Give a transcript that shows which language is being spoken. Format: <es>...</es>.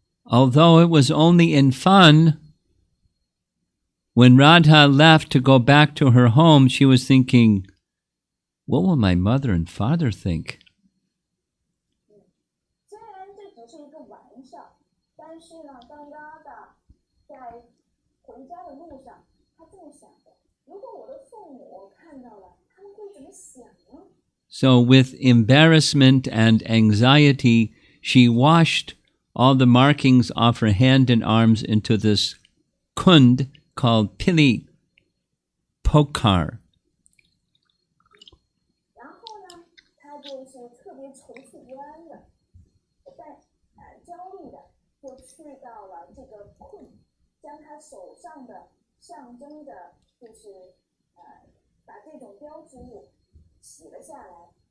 <en>Although it was only in fun, when Radha left to go back to her home, she was thinking, what will my mother and father think?</en> <zh>虽然这只是一个玩笑，但是呢，当 Radha 在回家的路上，她这么想的：如果我的父母看到了，他们会怎么想呢？</zh> <en>So with embarrassment and anxiety, she washed all the markings off her hand and arms into this kund called Pili Pokar.</en> <zh>然后呢，她就是特别愁绪不安的，在焦虑的，就去到了这个困，将她手上的象征的，就是把这种标志物洗了下来。</zh>